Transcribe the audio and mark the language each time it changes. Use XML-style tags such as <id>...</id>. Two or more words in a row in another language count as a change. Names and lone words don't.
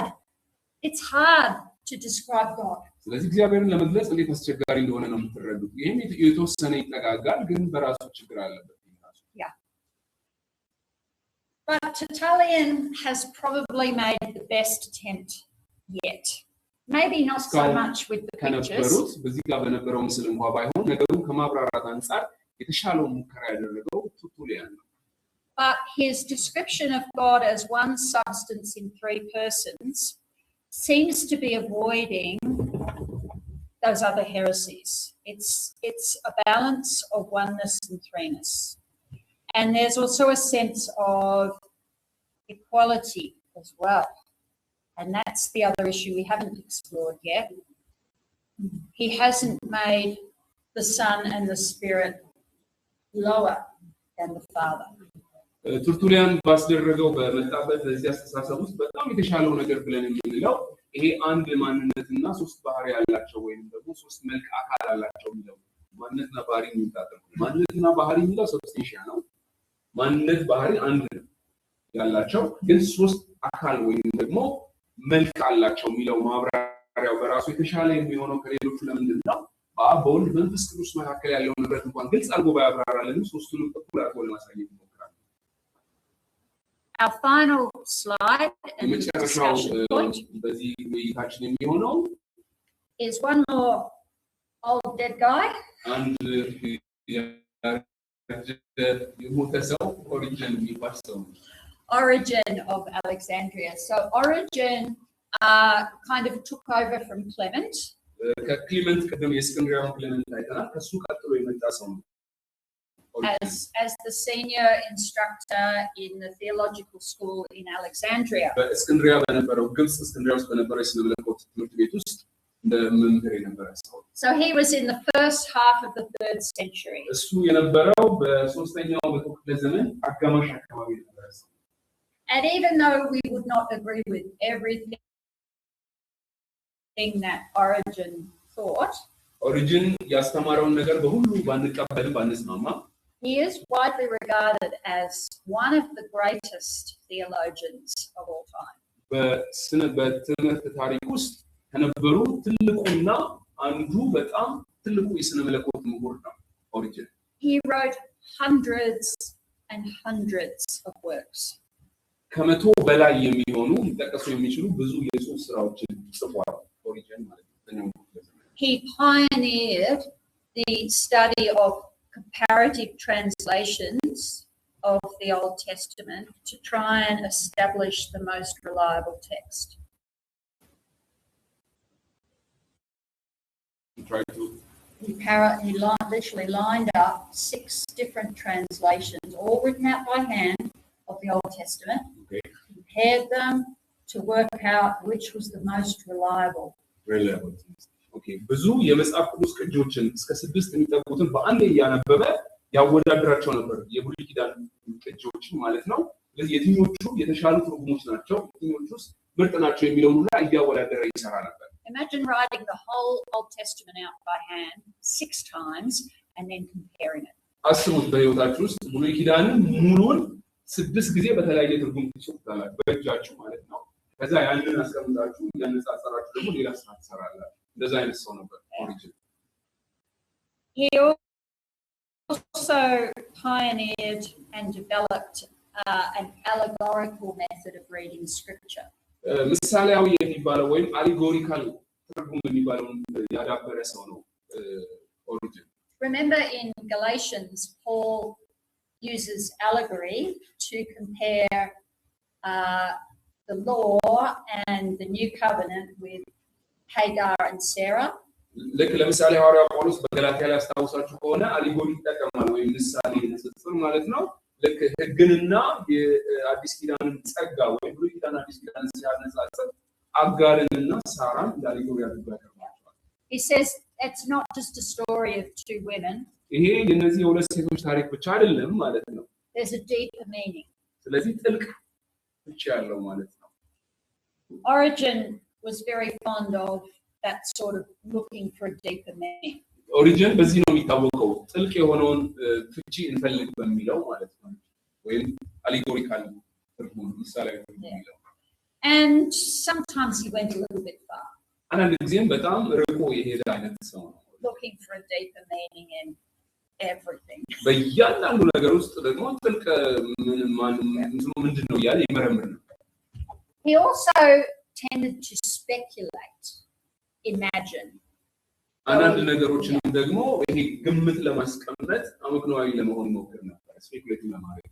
<en>It's hard to describe God.</en> <am>ስለዚህ እግዚአብሔርን ለመግለጽ እንዴት አስቸጋሪ እንደሆነ ነው የምትረዱት። ይሄም የተወሰነ ይጠጋጋል፣ ግን በራሱ ችግር አለበት።</am> <en>Yeah. But Tertullian has probably made the best attempt yet. Maybe not so much with the pictures.</en> <am>ከነበሩት በዚህ ጋር በነበረው ምስል እንኳን ባይሆን ነገሩን ከማብራራት አንፃር የተሻለው ሙከራ ያደረገው ቱርቱሊያን ነው።</am> <en>But his description of God as one substance in three persons seems to be avoiding those other heresies. It's a balance of oneness and threeness. And there's also a sense of equality as well. And that's the other issue we haven't explored yet. He hasn't made the Son and the Spirit lower than the Father.</en> <am>ቱርቱሊያን ባስደረገው በመጣበት እዚህ አስተሳሰብ ውስጥ በጣም የተሻለው ነገር ብለን የምንለው ይሄ አንድ ማንነትና ሶስት ባህሪ ያላቸው ወይንም ደግሞ ሶስት መልክ አካል አላቸው የሚለው ማንነትና ባህሪ የሚታጠቁ ማንነትና ባህሪ የሚለው ሰብስቴንሻ ነው። ማንነት ባህሪ አንድ ነው ያላቸው ግን ሶስት አካል ወይንም ደግሞ መልክ አላቸው የሚለው ማብራሪያው በራሱ የተሻለ የሚሆነው ከሌሎቹ ለምንድን ነው? በአብ በወልድ መንፈስ ቅዱስ መካከል ያለው ንብረት እንኳን ግልጽ አድርጎ ባያብራራልን ሶስቱንም እኩል አድርጎ ለማሳየት ይሞክራል።</am> <en>Our final slide and</en> <am>የመጨረሻው</am> <en>discussion point</en> <am>በዚህ ውይይታችን የሚሆነው</am> <en>is one more old dead guy.</en> <am>አንድ የሞተ ሰው ኦሪጅን የሚባል ሰው ነው።</am> <en>Origen of Alexandria. So Origen kind of took over from Clement.</en> <am>ከክሊመንት ቀደም የእስክንድርያውን ክሊመንት አይተናል። ከሱ ቀጥሎ የመጣ ሰው ነው።</am> <en>As the senior instructor in the theological school in Alexandria.</en> <am>በእስክንድሪያ በነበረው ግብጽ እስክንድሪያ ውስጥ በነበረው የስነ መለኮት ትምህርት ቤት ውስጥ እንደ መምህር የነበረ ሰው።</am> <en>So he was in the first half of the 3rd century.</en> <am>እሱ የነበረው በሶስተኛው መቶ ክፍለ ዘመን አጋማሽ አካባቢ ነበረ ሰው።</am> <en>And even though we would not agree with everything that Origen thought,</en> <am>ኦሪጅን ያስተማረውን ነገር በሁሉ ባንቀበልም ባንስማማ</am> <en>he is widely regarded as one of the greatest theologians of all time.</en> <am>በትምህርት ታሪክ ውስጥ ከነበሩ ትልቁና አንዱ በጣም ትልቁ የስነ መለኮት ምሁር ነው ኦሪጅን።</am> <en>He wrote hundreds and hundreds of works.</en> <am>ከመቶ በላይ የሚሆኑ ሊጠቀሱ የሚችሉ ብዙ የጽሑፍ ስራዎችን ጽፏል ኦሪጅን ማለት ነው።</am> <en>He pioneered the study of comparative translations of the Old Testament to try and establish the most reliable text. He literally lined up 6 different translations, all written out by hand, of the Old Testament, compared them to work out which was the most reliable.</en> <am>Okay, ብዙ የመጽሐፍ ቅዱስ ቅጂዎችን እስከ 6 የሚጠቁትን በአንድ ያነበበ ያወዳድራቸው ነበር የብሉይ ኪዳን ቅጂዎችን ማለት ነው። ስለዚህ የትኞቹ የተሻሉ ትርጉሞች ናቸው የትኞቹስ ምርጥ ናቸው የሚለውን ሁሉ እያወዳደረ ይሰራ ነበር።</am> <en>Imagine writing the whole Old Testament out by hand 6 times and then comparing it.</en> <am>አስቡት በህይወታችሁ ውስጥ ብሉይ ኪዳንን ሙሉን 6 ጊዜ በተለያየ ትርጉም ትጽፉታላችሁ በእጃችሁ ማለት ነው። ከዛ ያንን አስቀምጣችሁ ያነጻጸራችሁ ደግሞ ሌላ ስራ ትሰራላችሁ። እንደዛ አይነት ሰው ነበር ኦሪጅን።</am> <en>He also pioneered and developed an allegorical method of reading scripture.</en> <am>ምሳሌያዊ የሚባለው ወይም አሊጎሪካል ትርጉም የሚባለው ያዳበረ ሰው ነው ኦሪጅን።</am> <en>Remember in Galatians, Paul uses allegory to compare the law and the new covenant with Hagar and Sarah.</en> <am>ልክ ለምሳሌ ሐዋርያው ጳውሎስ በገላትያ ላይ አስታውሳችሁ ከሆነ አሊጎሪ ይጠቀማል ወይም ምሳሌ ንጽጽር ማለት ነው። ልክ ሕግንና የአዲስ ኪዳንን ጸጋ ወይም ብሉይ ኪዳን አዲስ ኪዳንን ሲያነጻጽር አጋርንና ሳራን አሊጎሪ አድርጎ ያቀርባቸዋል።</am> <en>He says it's not just a story of two women.</en> <am>ይሄ የነዚህ የሁለት ሴቶች ታሪክ ብቻ አይደለም ማለት ነው።</am> <en>There's a deeper meaning.</en> <am>ስለዚህ ጥልቅ ፍቺ ያለው ማለት ነው።</am> <en>Origen was very fond of that sort of looking for a deeper meaning.</en> <am>ኦሪጅን በዚህ ነው የሚታወቀው ጥልቅ የሆነውን ፍቺ እንፈልግ በሚለው ማለት ነው ወይም አሊጎሪካል ትርጉም ምሳሌያዊ ትርጉም የሚለው</am> <en>And sometimes he went a little bit far.</en> <am>አንዳንድ ጊዜም በጣም ርቆ የሄደ አይነት ሰው ነው</am> <en>looking for a deeper meaning in everything.</en> <am>በእያንዳንዱ ነገር ውስጥ ደግሞ ጥልቅ ምንድን ነው እያለ ይመረምር ነበር።</am> <en>He also tended to speculate, imagine.</en> <am>አንዳንድ ነገሮችንም ደግሞ ይሄ ግምት ለማስቀመጥ አመክንዮአዊ ለመሆን ይሞክር ነበር። ስፔኩሌት ለማድረግ</am>